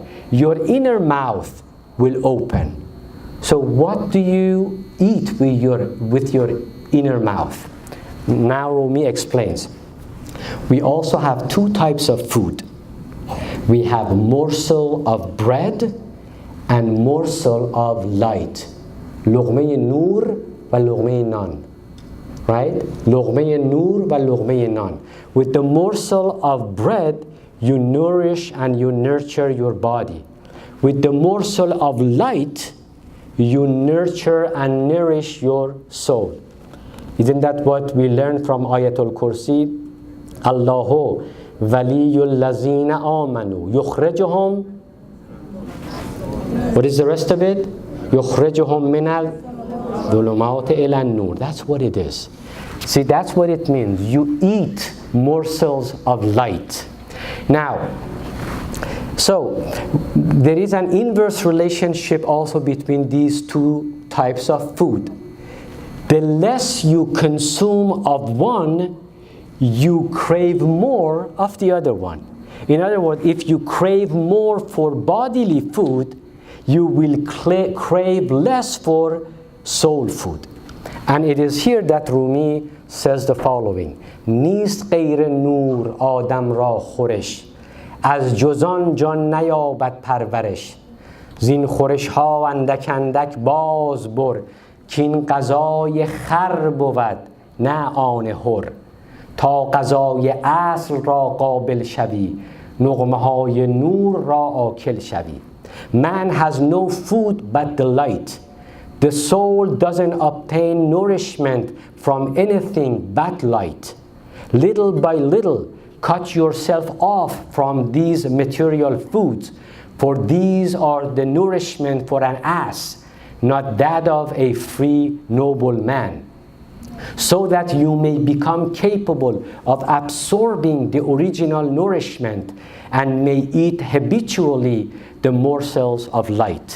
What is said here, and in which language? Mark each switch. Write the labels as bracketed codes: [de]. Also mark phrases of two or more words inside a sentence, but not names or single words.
[en] Your inner mouth will open. So what do you eat with your inner mouth? Now Rumi explains. We also have two types of food. We have morsel of bread and morsel of light. [fa] لقمه نور و لقمه نان. [en] Right? [fa] لقمه نور و لقمه نان. [en] With the morsel of bread, you nourish and you nurture your body. With the morsel of light, you nurture and nourish your soul. Isn't that what we learned from Ayatul Kursi? [ar] الله ولي الذين آمنوا يخرجهم. [en] What is the rest of it? [ar] يخرجهم من الظلمات إلى النور. [en] That's what it is. See, that's what it means. You eat morsels of light. Now, so there is an inverse relationship also between these two types of food. The less you consume of one, you crave more of the other one. In other words, if you crave more for bodily food, you will crave less for soul food. And it is here that Rumi says the following: [fa] نیست غیر نور آدم را خورش از جزان جان نیابد پرورش زین خورش ها اندک اندک باز بر کین غذای خر بود نه آن هر تا غذای اصل را قابل شوی نغمه های نور را آکل شوی. [en] Man has no food but the light. The soul doesn't obtain nourishment from anything but light. Little by little, cut yourself off from these material foods, for these are the nourishment for an ass, not that of a free, noble man, so that you may become capable of absorbing the original nourishment and may eat habitually the morsels of light.